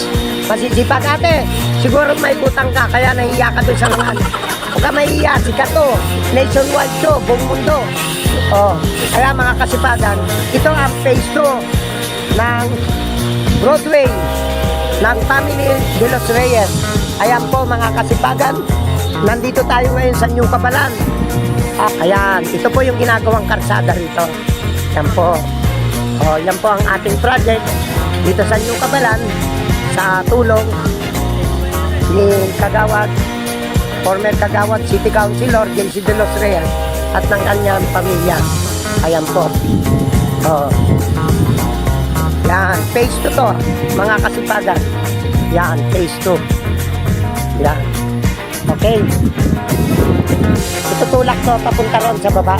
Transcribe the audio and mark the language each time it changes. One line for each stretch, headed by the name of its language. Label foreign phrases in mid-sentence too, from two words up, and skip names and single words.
Filipino: Masisipag ate. Siguro may utang ka kaya nahiya ka doon sa mga ano. Huwag ka mahiya, sikat to. Nationwide to, buong mundo. Kaya mga kasipagan, ito ang phase 2 ng Broadway ng Family de los Reyes. Ayan po mga kasipagan. Nandito tayo ngayon sa New Cabalan. Ayan, ito po yung ginagawang karsada rito. Yan po. Yan po ang ating project dito sa New Cabalan sa tulong ni Kagawad, former Kagawad City Councilor Jency de los Reyes at ng kanyang pamilya. Ayan po. Yan, phase 2 to, mga kasipagan. Yan, phase 2. Yan. Okay. Itutulak to papunta ron sa baba.